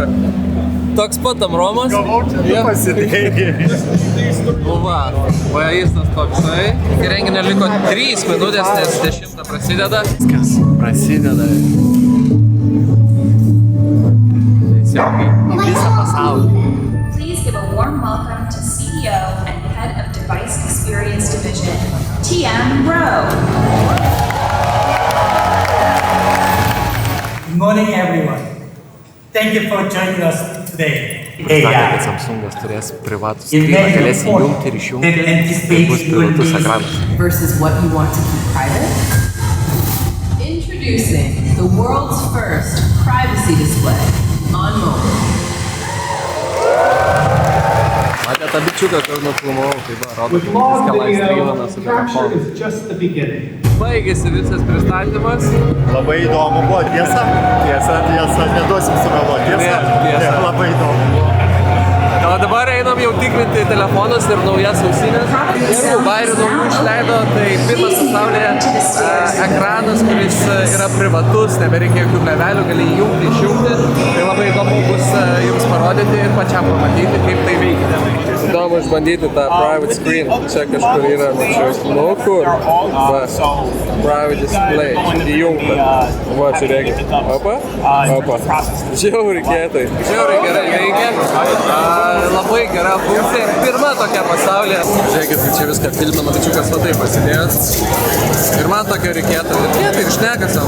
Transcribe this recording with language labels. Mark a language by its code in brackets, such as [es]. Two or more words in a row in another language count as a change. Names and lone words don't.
[lt] Toks pat tam Romas. Gavau čia tu pasidėjai. Nu va, vaizdas toksai. Iki renginio liko 3 minutės, nes 10 prasideda. Viskas prasideda. Tiesiog į visą pasaulį. [en] Please give a warm welcome to CEO and Head of Device Experience Division, TM Rowe. Good morning, everyone. Thank you for joining us today. [lt] Sakė, kad Samsungas turės privatų skryną, galės įjungti ir išjungti, tai bus privatus ekranas. [en] Versus what you want to keep private. Introducing the world's first privacy display on mobile. [lt] Matė tą bičiuką, kur nufilmavau, tai va, rodo, kad viską laistryvana su telefonu. Baigėsi visas pristatymas. Labai įdomu buvo, tiesa? Tiesa, neduosim sumeluoti. Tiesa. Labai įdomu buvo. O dabar einam jau tikrinti telefonus ir naujas ausinės. Ir vairių naujų išleido, tai pirmas pasaulyje ekranas, kuris yra privatus, nebereikia jokių plėvelių, gali įjungti, išjungti. Tai labai įdomu bus jums parodyti ir pačiam pamatyti, kaip tai veikia. Įdomu išbandyti tą [en] private screen. [lt] Čia kažkur yra, mačiau, nu kur. Va, [en] private display, [lt] įjungta. Va, žiūrėkit. Opa. Žiauriai kietai. Žiauriai gerai veikia. Labai gera funkcija. Pirma tokia pasaulyje. Žiūrėkit, čia viską filmina, bičiukas va taip pasidėjęs. Ir man tokio reikėtų. Ir kietai, ir šnekasiam.